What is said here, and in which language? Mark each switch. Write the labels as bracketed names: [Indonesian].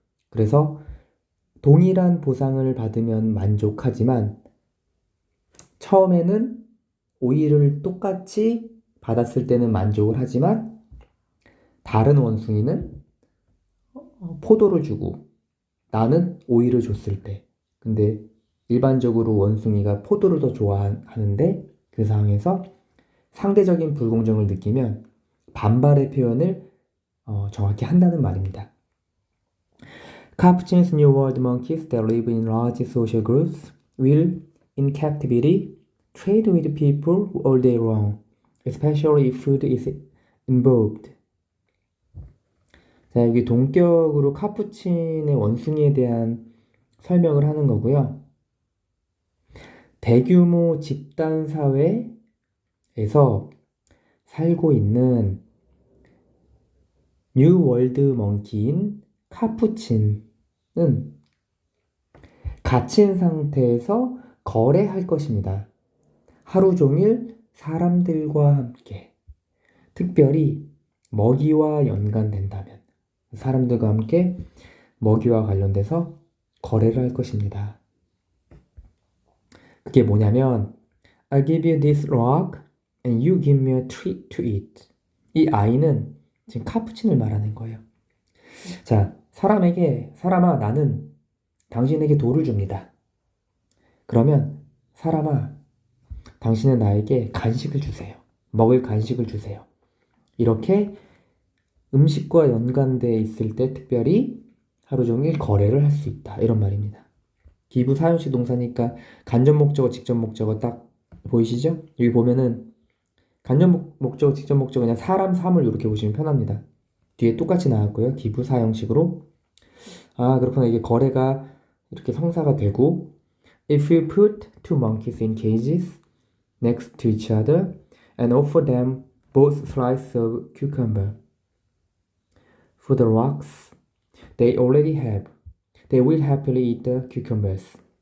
[Korean] 그래서 동일한 보상을 받으면 만족하지만 처음에는 오이를 똑같이 받았을 때는 만족을 하지만 다른 원숭이는 포도를 주고 나는 오이를 줬을 때, 근데 일반적으로 원숭이가 포도를 더 좋아하는데 그 상황에서 상대적인 불공정을 느끼면 반발의 표현을 정확히 한다는 말입니다. [English] Capuchins New World monkeys that live in large social groups will, in captivity, trade with people all day long, especially if food is involved. [Korean] 자, 여기 동격으로 카푸친의 원숭이에 대한 설명을 하는 거고요. 대규모 집단 사회에서 살고 있는 뉴 월드 멍키인 카푸친은 갇힌 상태에서 거래할 것입니다. 하루 종일 사람들과 함께, 특별히 먹이와 연관된다면 사람들과 함께 먹이와 관련돼서 거래를 할 것입니다. 그게 뭐냐면 [English] I'll give you this rock and you give me a treat to eat. [Korean] 이 아이는 지금 카푸친을 말하는 거예요. 자, 사람아 나는 당신에게 돌을 줍니다. 그러면 사람아 당신은 나에게 간식을 주세요. 먹을 간식을 주세요. 이렇게 음식과 연관되어 있을 때 특별히 하루 종일 거래를 할 수 있다. 이런 말입니다. 기부 사용식 동사니까 간접 목적어, 직접 목적어 딱 보이시죠? 여기 보면은 간접 목적어, 직접 목적어 그냥 사람, 사물 이렇게 보시면 편합니다. 뒤에 똑같이 나왔고요. 기부 사용식으로. 아, 그렇구나. 이게 거래가 이렇게 성사가 되고 [English] If you put two monkeys in cages next to each other and offer them both slices of cucumber for the rocks they already have, they will happily eat the cucumbers.